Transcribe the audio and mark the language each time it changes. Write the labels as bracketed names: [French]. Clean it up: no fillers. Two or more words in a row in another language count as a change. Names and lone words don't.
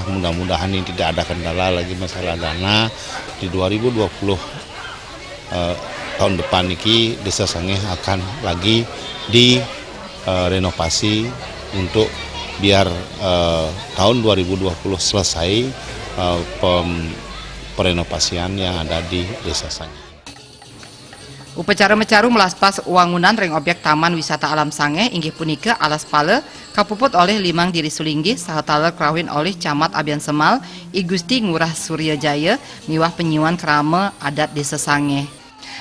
[Indonesian] Mudah-mudahan ini tidak ada kendala lagi masalah dana di 2020 tahun depan ini Desa Sange akan lagi direnovasi untuk biar tahun 2020 selesai perenovasian yang ada di Desa Sange. [Balinese] Upacara mecaru melaspas wangunan ring objek Taman Wisata Alam Sange inggih punika alas pale kapuput oleh Limang Diri Sulinggi sahataler krawin oleh Camat Abian Semal I Gusti Ngurah Surya Jaya miwah penyiwan kerama adat Desa Sange.